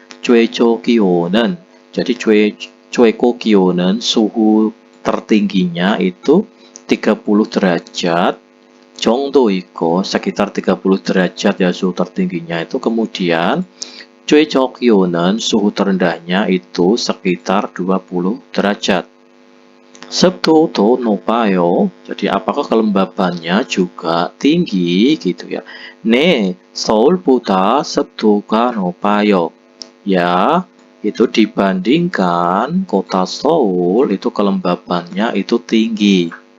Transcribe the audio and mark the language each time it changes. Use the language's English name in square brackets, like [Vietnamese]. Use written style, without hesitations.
[Korean] 최저 기온은 [Indonesian] jadi [Korean] 최고 기온은 [Indonesian] suhu tertingginya itu 30 derajat [Korean] 정도 있고 [Indonesian] sekitar 30 derajat ya suhu tertingginya itu. Kemudian [Korean] 최저 기온은 [Indonesian] suhu terendahnya itu sekitar 20 derajat. [Korean] 습도도 높아요. [Indonesian] Jadi apakah kelembabannya juga tinggi gitu ya. [Korean] 네, 서울보다 습도가 높아요. [Indonesian] Ya, itu dibandingkan kota Seoul itu kelembabannya itu tinggi.